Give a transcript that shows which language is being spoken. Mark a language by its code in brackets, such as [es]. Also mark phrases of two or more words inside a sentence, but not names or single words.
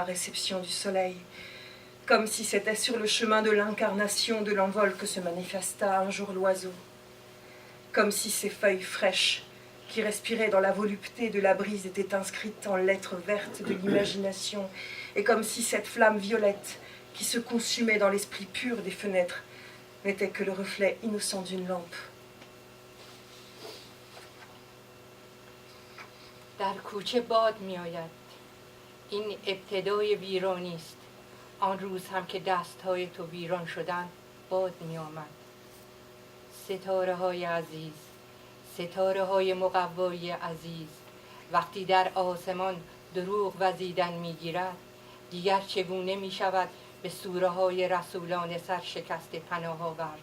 [fr] réception du soleil, comme si c'était sur le chemin de l'incarnation de l'envol que se manifesta un jour l'oiseau, comme si ces feuilles fraîches qui respiraient dans la volupté de la brise étaient inscrites en lettres vertes de l'imagination, et comme si cette flamme violette qui se consumait dans l'esprit pur des fenêtres n'était que le reflet innocent d'une lampe. [fa] در کوچه باد می آید. این ابتدای ویرانی است. آن روز هم که دستهای تو ویران شدند باد می آمد. ستاره های عزیز، ستاره های مقوای عزیز، وقتی در آسمان دروغ وزیدن می گیرد، دیگر چگونه می شود به سوره های رسولان سرشکست پناه آورد؟